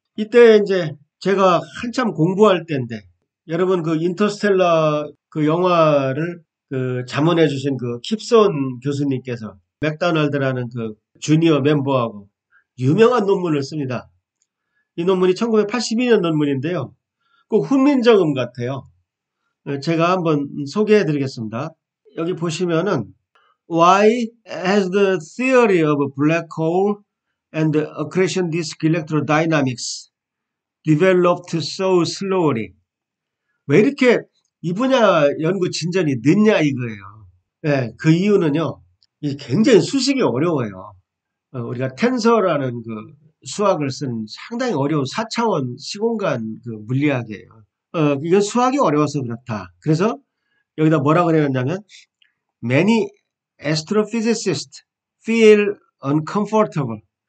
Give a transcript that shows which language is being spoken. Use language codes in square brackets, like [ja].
[ko] 이때 이제 제가 한참 공부할 때인데, 여러분 그 인터스텔라 그 영화를 그 자문해 주신 그 킵손 교수님께서 맥도날드라는 그 주니어 멤버하고 유명한 논문을 씁니다. 이 논문이 1982년 논문인데요. 꼭 훈민정음 같아요. 제가 한번 소개해 드리겠습니다. [en] 여기 보시면은 Why has the theory of black hole and accretion disk electrodynamics developed so slowly? [ko] 왜 이렇게 이 분야 연구 진전이 늦냐 이거예요. 네, 그 이유는요. 굉장히 수식이 어려워요. 우리가 텐서라는 그 수학을 쓴 상당히 어려운 4차원 시공간 그 물리학이에요. 이건 수학이 어려워서 그렇다. 그래서 여기다 뭐라고 그랬냐면 [en] Many astrophysicists feel uncomfortable.